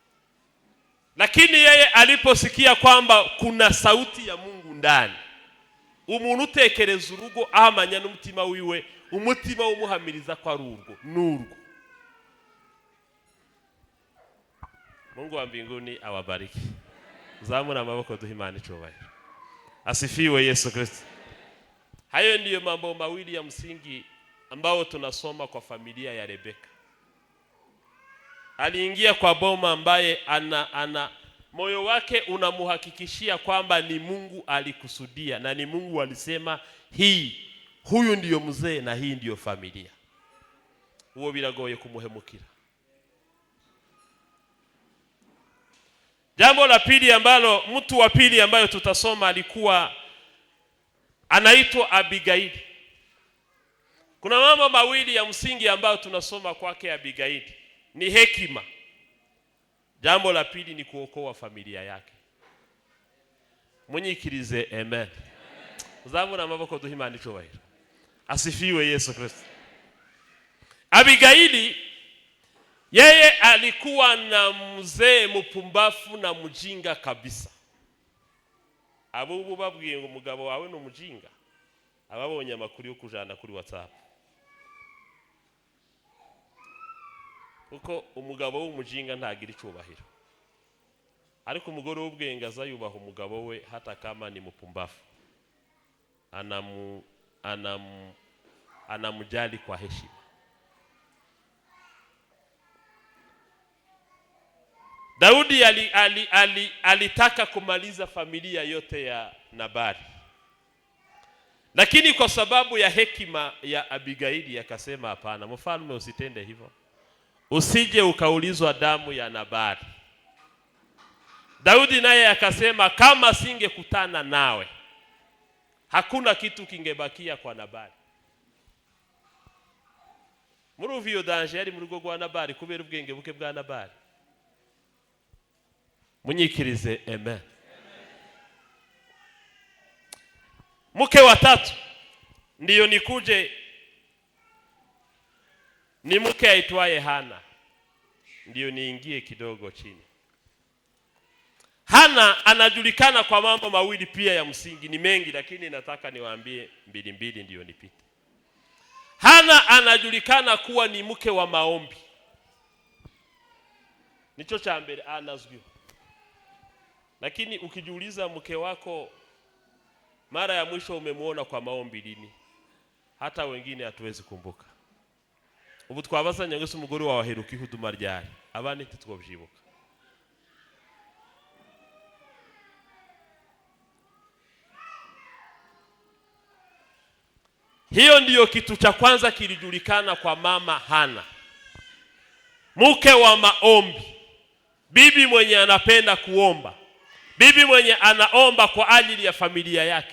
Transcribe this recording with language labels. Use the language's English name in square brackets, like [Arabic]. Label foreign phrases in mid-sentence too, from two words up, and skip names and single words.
[Swahili] Lakini yeye aliposikia kwamba kuna sauti ya Mungu ndani, [Kinyarwanda] umuntu utekereza urugo ahamanya n'umutima wiwe, umutima wumuhamiriza kwa urwo nurwo. [Swahili] Mungu wa mbinguni awabariki. [Kinyarwanda] Zamuna maboko duhe Imana icyubahiro. [Swahili] Asifiwe Yesu Kristo. Hayo ndiyo mambo mawili ya msingi ambao tunasoma kwa familia ya Rebeka. Aliingia kwa boma ambaye ana moyo wake unamuhakikishia kwamba ni Mungu alikusudia na ni Mungu alisema huyu ndiyo mzee na hii ndiyo familia. [Kinyarwanda] Uwo biragoye kumuhemukira. [Swahili] Jambo la pili ambalo, mtu wa pili ambayo tutasoma alikuwa anaitwa Abigaili. Kuna mambo mawili ya msingi ambayo tunasoma kwake Abigaili. Ni hekima. Jambo la pili ni kuokoa familia yake. [Kinyarwanda] Munyikirize amen. Uzamura amaboko duhe Imana icyubahiro. [Swahili] Asifiwe Yesu Kristo. Abigaili yeye alikuwa na mzee mpumbafu na mjinga kabisa. [Kinyarwanda] Abubu babwiye ngo umugabo wawe no mujinga. Ababonye amakuru yo kujana kuri WhatsApp. Kuko umugabo w'umujinga ntagira icyubahiro. Ariko umugore w'ubwenge azayubaha umugabo we [Swahili] hata kama ni mpumbafu. Anamujali kwa heshima. Daudi alitaka kumaliza familia yote ya Nabali. Lakini kwa sababu ya hekima ya Abigaili akasema hapana, mfalme usitende hivyo. Usije ukaulizwa damu ya Nabali. Daudi naye akasema kama singekutana nawe hakuna kitu kingebakia kwa Nabali. [Kinyarwanda] Muruvyo danger yari mu rugo rwa Nabali kubera ubwenge buke bwa Nabali. Munyikirize amen. [Swahili] Mke wa tatu ndiyo nikuje, ni mke aitwaye Hana. Ndiyo niingie kidogo chini. Hana anajulikana kwa mambo mawili pia ya msingi, ni mengi lakini nataka niwaambie mbili ndiyo nipite. Hana anajulikana kuwa ni mke wa maombi. Nicho cha mbele anazwiho. Lakini ukijiuliza mke wako mara ya mwisho umemuona kwa maombi lini? Hata wengine hatuwezi kumbuka. [Kinyarwanda] Ubu twabazanya ngo umugore wawe aheruka ihuduma ryari? Abandi ntitwobyibuka. [Swahili] Hiyo ndiyo kitu cha kwanza kilijulikana kwa mama Hana. Mke wa maombi. Bibi mwenye anapenda kuomba. Bibi mwenye anaomba kwa ajili ya familia yake.